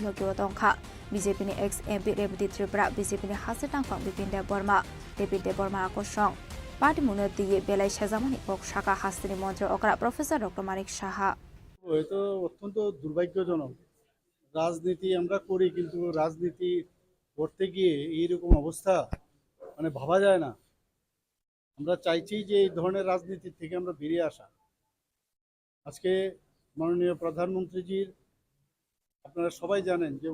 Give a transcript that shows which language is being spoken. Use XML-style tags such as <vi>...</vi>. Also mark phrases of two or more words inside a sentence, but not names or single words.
<trp>logiwa tongkha BJP ni ex MP rebati Tripura BJP ni hase tangphang bipin dev burma devi dev burma akosong party munati belai sajamani ok shaka hastini mantri okra professor dr marik saha</trp> <bn>হয়তো অত্যন্ত দুর্ভাগ্যজনক রাজনীতি আমরা করি কিন্তু রাজনীতি করতে গিয়ে এইরকম অবস্থা মানে ভাবা যায় না আমরা চাইছি যে এই ধরনের রাজনীতি থেকে আমরা বেরিয়ে আসা আজকে মাননীয় প্রধানমন্ত্রীজির আপনারা সবাই জানেন যে</bn>